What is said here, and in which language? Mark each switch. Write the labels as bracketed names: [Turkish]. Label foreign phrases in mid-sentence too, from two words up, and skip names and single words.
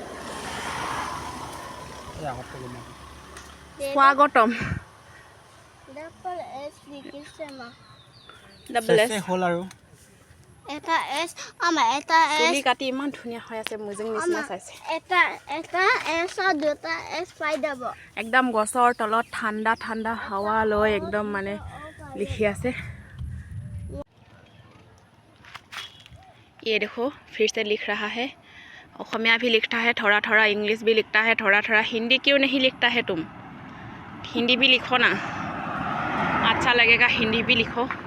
[Assamese] স্বাগতম [English] double S [Assamese] হ'ল আৰু এটা এছ আমাৰ এটা চুলি এছ কাটি ইমান ধুনীয়া হৈ আছে, মুজিং নিচিনা চাইছে। এটা এছ আৰু দুটা এছ পাই যাব। একদম গছৰ তলত [Hindi] ठंडा ठंडा हवा [Assamese] লৈ একদম মানে লিখি আছে। [Hindi] ये देखो फिर से लिख रहा है। असमिया भी लिखता है थोड़ा थोड़ा, इंग्लिश भी लिखता है थोड़ा थोड़ा। हिंदी क्यों नहीं लिखता है तुम? हिंदी भी लिखो ना, अच्छा लगेगा। हिंदी भी लिखो।